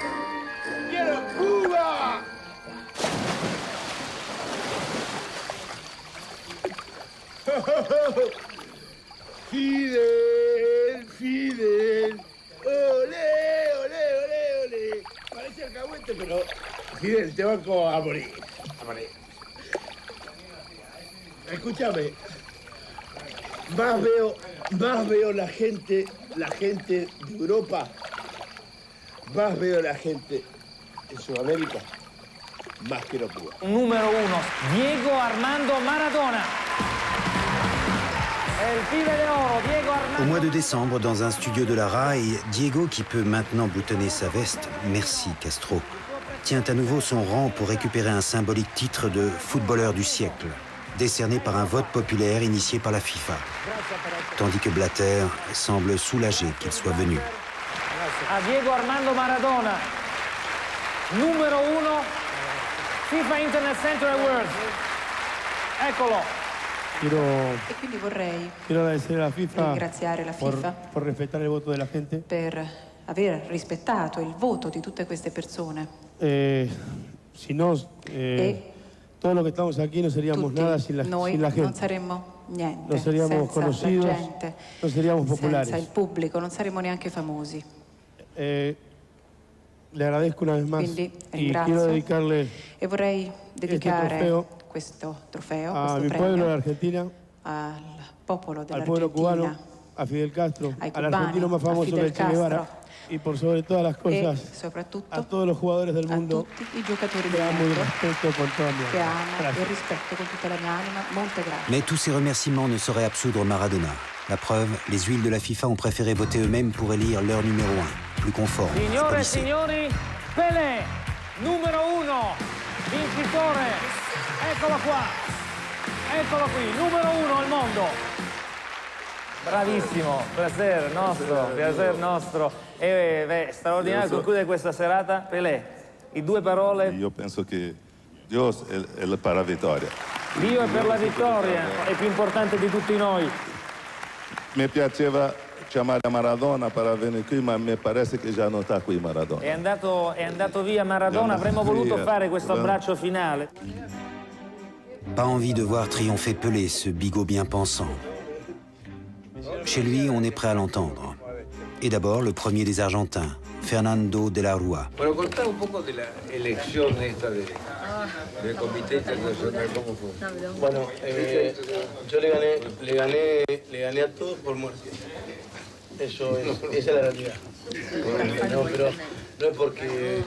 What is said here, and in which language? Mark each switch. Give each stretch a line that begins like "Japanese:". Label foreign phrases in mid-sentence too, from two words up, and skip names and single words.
Spanish: Fidel, Fidel, olé, olé, olé, olé. Parece alcahuete, pero Fidel, te banco a morir, a morir. Escúchame, más veo la gente de Europa, más veo la gente en Sudamérica, más que en Cuba. Número 1, Diego Armando Maradona.
French: Au mois de décembre, dans un studio de la RAI, Diego, qui peut maintenant boutonner sa veste, merci Castro, tient à nouveau son rang pour récupérer un symbolique titre de footballeur du siècle. décerné par un vote populaire initié par la FIFA. Tandis que Blatter semble soulagé qu'il soit venu.
Italian: A Diego Armando Maradona, numero 1, FIFA Internet Center Awards. Eccolo. E quindi vorrei ringraziare la FIFA
Spanish: por respetar el voto de la gente.
Italian: per aver rispettato il voto di tutte queste persone.
Spanish: Si no, todo lo que estamos aquí no seríamos nada sin la
Italian: Noi
Spanish: gente.
Italian: non saremmo niente
Spanish: No seríamos
Italian: senza
Spanish: conocidos,
Italian: la gente,
Spanish: no seríamos
Italian: senza
Spanish: populares.
Italian: il pubblico, non saremmo neanche famosi.
Spanish: Le agradezco una vez más
Italian: Quindi
Spanish: y
Italian: ringrazio
Spanish: quiero dedicarle
Italian: e vorrei dedicare
Spanish: trofeo
Italian: questo trofeo,
Spanish: a
Italian: questo
Spanish: mi pueblo de
Italian: premio
Spanish: Argentina,
Italian: al popolo
Spanish: al pueblo cubano,
Italian: dell'Argentina,
Spanish: a Fidel Castro,
Italian: ai
Spanish: al
Italian: cubani,
Spanish: argentino más
Italian: a
Spanish: famoso
Italian: Fidel
Spanish: que el Che Guevara
Italian: Castro
Spanish: y por sobre todas las
Italian: e
Spanish: cosas
Italian: soprattutto
Spanish: a todos los jugadores del
Italian: a
Spanish: mundo
Italian: tutti i giocatori
Spanish: que
Italian: del
Spanish: amo y
Italian: mondo
Spanish: respeto con toda mi
Italian: che
Spanish: alma.
Italian: amo e
Spanish: Gracias.
Italian: rispetto con tutta la mia anima. Molte grazie.
French: Mais tous ces remerciements ne sauraient absoudre Maradona. La preuve, les huiles de la FIFA ont préféré voter eux-mêmes pour élire leur numéro 1, plus conforme.
Italian: Signore e
French: policé.
Italian: signori, Pelé, numero 1, vincitore. Eccolo qua. Eccolo qui, numero 1 al mondo. Bravissimo, piacere nostro. E straordinario concludere questa serata. Pelé, in 2 parole. Io penso che Dio è per la vittoria. Dio è per la vittoria, è più importante di tutti noi. Mi piaceva chiamare Maradona per venire qui, ma mi pare che già non sta qui Maradona. È andato via Maradona, avremmo voluto fare questo abbraccio finale.
French: Pas envie de voir triompher Pelé, ce bigot bien pensant. Chez lui, on est prêt à l'entendre. Et d'abord, le premier des Argentins, Fernando de la Rúa.
Spanish: Bueno, contá un poco de la elección esta del Comité Internacional, ¿cómo fue? Bueno, yo le gané a todos por muerte. Eso es, esa es la realidad. No, pero no es porque